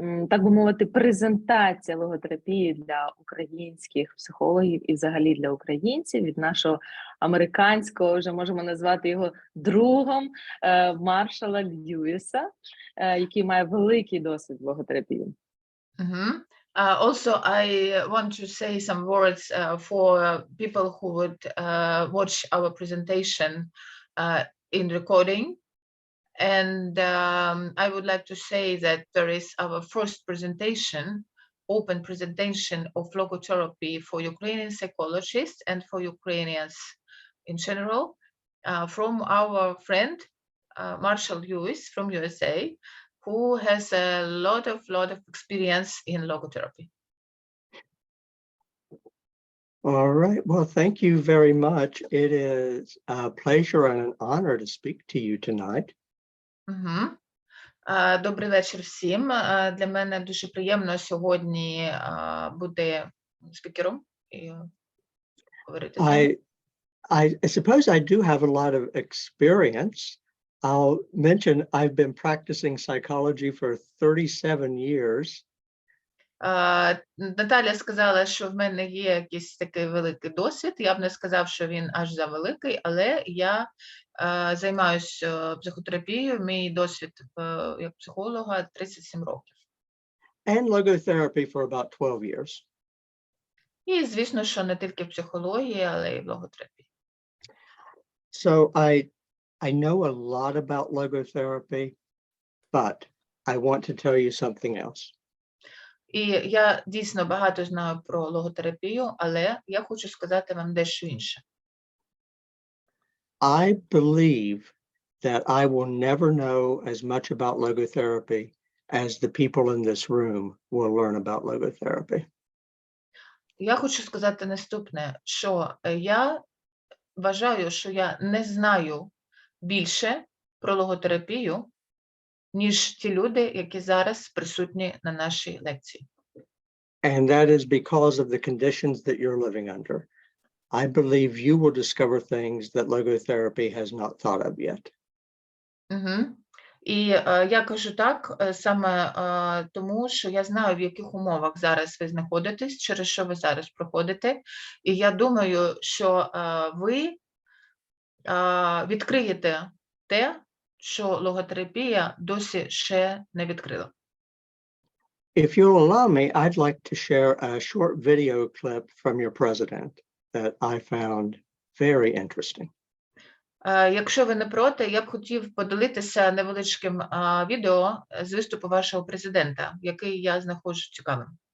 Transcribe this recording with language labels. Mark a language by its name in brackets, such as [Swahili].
[Ukrainian] так би мовити, презентація логотерапії для українських психологів і взагалі для українців від нашого американського, вже можемо назвати його другом, Маршала Льюіса, який має великий досвід в логотерапії. [English] Also, I want to say some words for people who would watch our presentation in recording. And I would like to say that there is our first presentation, open presentation of logotherapy for Ukrainian psychologists and for Ukrainians in general, from our friend Marshal Lьюіс from USA, who has a lot of experience in logotherapy. All right. Well, thank you very much. It is a pleasure and an honor to speak to you tonight. [Ukrainian] Добрий вечір всім. Для мене дуже приємно сьогодні бути спікером і говорити з вами. [English] I suppose I do have a lot of experience. I'll mention I've been practicing psychology for 37 years. [Ukrainian] Наталя сказала, що в мене є якийсь такий великий досвід. Я б не сказав, що він аж за великий, але я займаюся психотерапією. Мій досвід як психолога 37 років. [English] And logotherapy for about 12 years. [Ukrainian] І, звісно, що не тільки в психології, але й в логотерапії. [English] So I know a lot about logotherapy, but I want to tell you something else. [Ukrainian] І я дійсно багато знаю про логотерапію, але я хочу сказати вам дещо інше. [English] I believe that I will never know as much about logotherapy as the people in this room will learn about logotherapy. [Ukrainian] Я хочу сказати наступне, що я вважаю, що я не знаю більше про логотерапію, ніж ті люди, які зараз присутні на нашій лекції. [English] And that is because of the conditions that you're living under. I believe you will discover things that logotherapy has not thought of yet. [Ukrainian] І я кажу так саме тому, що я знаю, в яких умовах зараз ви знаходитесь, через що ви зараз проходите. І я думаю, що ви відкриєте те, що логотерапія досі ще не відкрила. [English] If you'll allow me, I'd like to share a short video clip from your president that I found very interesting. [Ukrainian] Якщо ви не проти, я б хотів поділитися невеличким відео з виступу вашого президента, який я знаходжу цікавим.